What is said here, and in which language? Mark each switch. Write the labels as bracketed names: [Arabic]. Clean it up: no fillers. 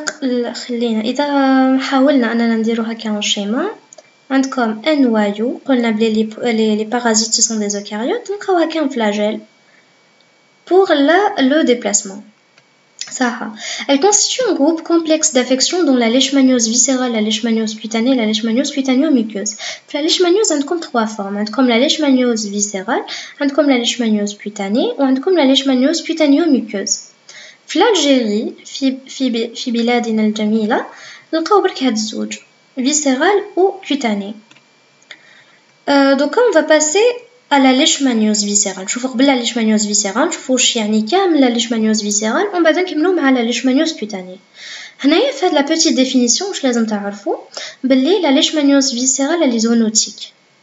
[Arabic] إذا حاولنا أننا نديرو هكا schéma. [French] Comme un noyau, qu'on appelle les parasites, ce sont des eucaryotes, donc on a un flagelle pour le déplacement. Elle constitue un groupe complexe d'affections dont la leishmaniose viscérale, la leishmaniose cutanée et la leishmaniose cutaneo-muqueuse. La leishmaniose a comme trois formes, comme la leishmaniose viscérale, comme la leishmaniose cutanée ou comme la leishmaniose cutaneo-muqueuse. [Arabic] L'Algérie, في بلادنا الجميلة نلقاو برك هاد الزوج [French] viscérale ou cutanée. Donc on va passer à la leishmaniose viscérale. Je vous la leishmaniose viscérale, je vous chiani [Arabic] كامل [French] la leishmaniose viscérale, on va donc [Arabic] نكملوا مع [French] la leishmaniose cutanée. [Arabic] هنايا في [French] la petite définition [Arabic] واش لازم تعرفوا باللي [French] la leishmaniose viscérale elle est zoonotique.